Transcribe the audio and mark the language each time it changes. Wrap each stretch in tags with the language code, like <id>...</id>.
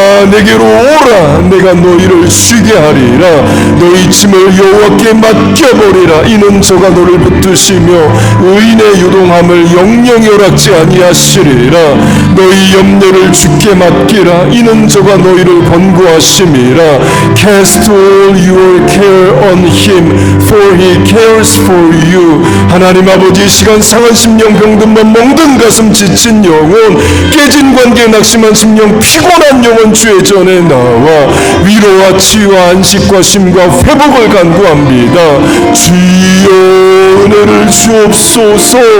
<ko>내게로 오라. 내가 너희를 쉬게 하리라. 너희 짐을 여호와께 맡겨버리라. 이는 저가 너를 붙드시며 의인의 유동함을 영영 허락지 아니하시리라. 너희 염려를 주께 맡기라. 이는 저가 너희를 권고하심이라.</ko> <en>Cast all your care on him, for he cares for you.</en> <ko>하나님 아버지, 시간 상한 심령, 병든 몸, 멍든 가슴, 지친 영혼, 깨진 관계, 낙심한 심령, 피곤한 영혼 주의 전에 나와 위로와 치유와 안식과 심과 회복을 간구합니다. 주여 은혜를 주옵소서.</ko>